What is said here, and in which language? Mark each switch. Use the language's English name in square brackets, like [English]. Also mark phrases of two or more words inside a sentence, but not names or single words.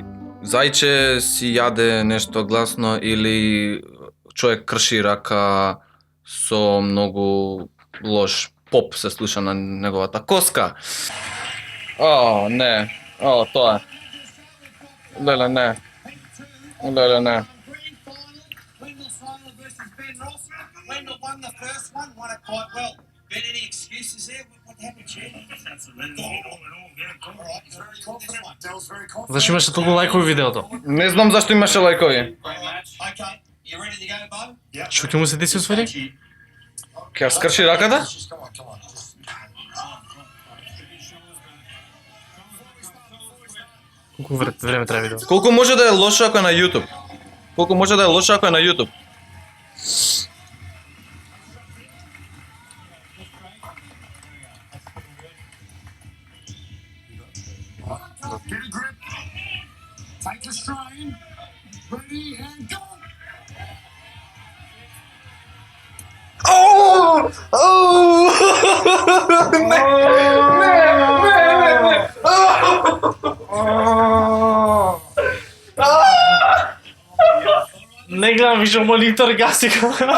[Macedonian] Зајче си јаде нешто гласно или човек крши рака со многу лош поп се слуша на неговата коска. Не. Тоа е. Леле, не. [English] Wendell won the first one, won it quite well. Been any excuses there? What happened, Chad? That's a very confident. [Macedonian] Зашто имаше толку лајкови видеото? Не знам зашто имаше лајкови. [English] Okay, you ready to go, Bo? [Macedonian] Што ќе му се деси усвари? Ќе ја скрши раката? Колку време треба видео? Колку може да е лошо ако е на YouTube? [English] Get a grip. Take the strain. Ready and go. [Macedonian] Не гледам више монитор, гаси го.